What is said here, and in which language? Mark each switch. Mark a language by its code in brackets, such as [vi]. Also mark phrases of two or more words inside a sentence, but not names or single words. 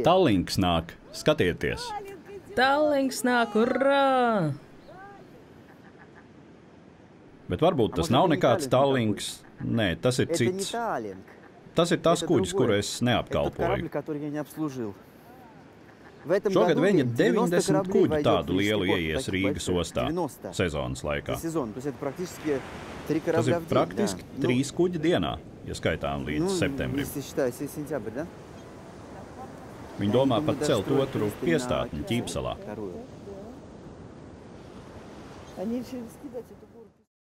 [lv] Tallings nāk, skatieties! Tallings nāk, urā! Bet varbūt tas nav nekāds Tallings. Nē, tas ir [ru] Это не [lv] cits. [ru] Таллинг. [lv] Tas ir tas [ru] Это [lv] kuģis, [ru] другой. [lv] kuru es [ru] Это корабль, [lv] neapkalpoju. [ru] который я не обслужил. В этом [lv] Šogad [ru] году [lv] viņa 90 [ru] 90 кораблей [lv] kuģi [ru] войдет [lv] tādu [ru] в [lv] lielu [ru] Рижский [lv] ieies [ru] порт, [lv] Rīgas [ru] таких [lv] ostā [ru] больших. 90 [lv] sezonas [ru] за [lv] laikā. [ru] сезон. То есть это практически 3 [lv] Tas [ru] корабля [lv] ir [ru] в день. [lv] praktiski [ru] Да. [lv] 3 kuģi dienā, ja skaitām [ru] Ну, [lv] līdz septembrim. [ru] если считаю, сентябрь, да? [lv] Viņi domā pat celt otru piestātni Ķīpsalā. [ru] Вторую. Они решили скидать эту гору.